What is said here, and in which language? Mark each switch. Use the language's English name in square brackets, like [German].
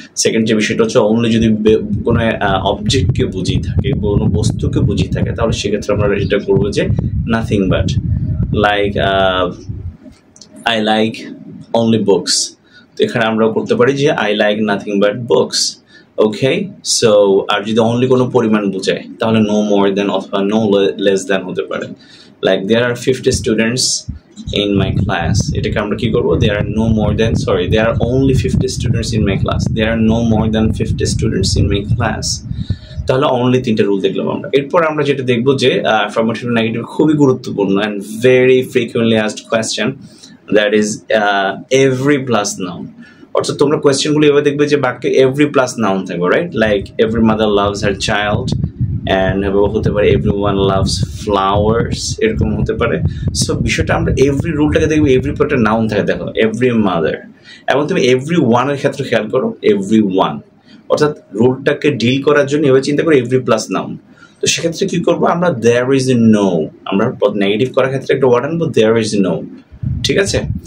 [Bangla] Second যে বিষয়টা হচ্ছে অনলি যদি কোনো অবজেক্টকে বুঝিয়ে থাকে, কোনো বস্তুকে বুঝিয়ে থাকে, তাহলে সেক্ষেত্রে আমরা এটা করবো যে [English] Nothing but, like I like only books. [Bangla] তো এখানে আমরা করতে পারি যে [English] I like nothing but books, [Bangla] okay? So আর যদি অনলি কোনো পরিমাণ বোঝায় তাহলে নো মোর দেন অথবা নো লেস দেন হতে পারে, like [English] There are 50 students in my class. [Bangla] এটাকে আমরা কি করব? [English] There are no more than, sorry, there are only 50 students in my class. There are no more than 50 students in my class. [Bangla] তাহলে only তিনটা rule দেখলাম আমরা। এরপর আমরা যেটা দেখবো যে অ্যাফার্মেটিভ নেগেটিভ খুবই গুরুত্বপূর্ণ [English] and very frequently asked question, that is every plus noun. [Bangla] অর্থাৎ তোমরা কোয়েশ্চেনগুলো এভাবে দেখবে যে বাক্যে [English] every plus noun [Bangla] থাকবে, right? [English] like every mother loves her child, and [Bangla] হতে পারে [English] everyone loves flowers, [Bangla] এরকম হতে পারে। সো বিষয়টা আমরা এভরি রুলটাকে দেখবো এভরি পর একটা নাউন থাকে, দেখো এভরি মাদার, এবং তুমি এভরি ওয়ানের ক্ষেত্রে খেয়াল করো এভরি ওয়ান, অর্থাৎ রুলটাকে ডিল করার জন্য এভাবে চিন্তা করো এভরি প্লাস নাউন। তো সেক্ষেত্রে কি করবো আমরা? [English] there is no, [Bangla] আমরা নেগেটিভ করার ক্ষেত্রে একটা ওয়ার্ড আনবো দেয়ার ইজ নো, ঠিক আছে?